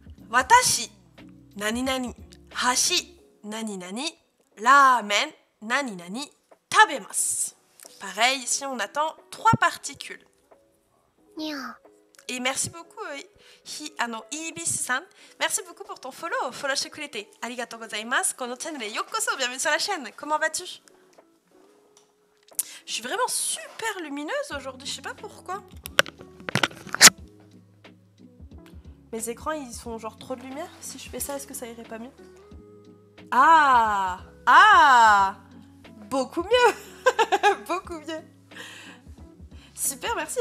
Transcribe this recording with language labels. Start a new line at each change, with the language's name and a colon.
Japanese: Watashi, nani nani, hashi, nani nani, ramen, nani nani, tabemasu.
French: Pareil, ici on attend 3 particules. Et merci beaucoup, Ibis-san. Merci beaucoup pour ton follow.
Japanese: Followしてくれてありがとうございます。このチャンネルへようこそ。
French: Bienvenue sur la chaîne. Comment vas-tu? Je suis vraiment super lumineuse aujourd'hui, je sais pas pourquoi. Mes écrans, ils sont genre trop de lumière. Si je fais ça, est-ce que ça irait pas mieux? Ah, beaucoup mieux. Beaucoup mieux. Super, merci.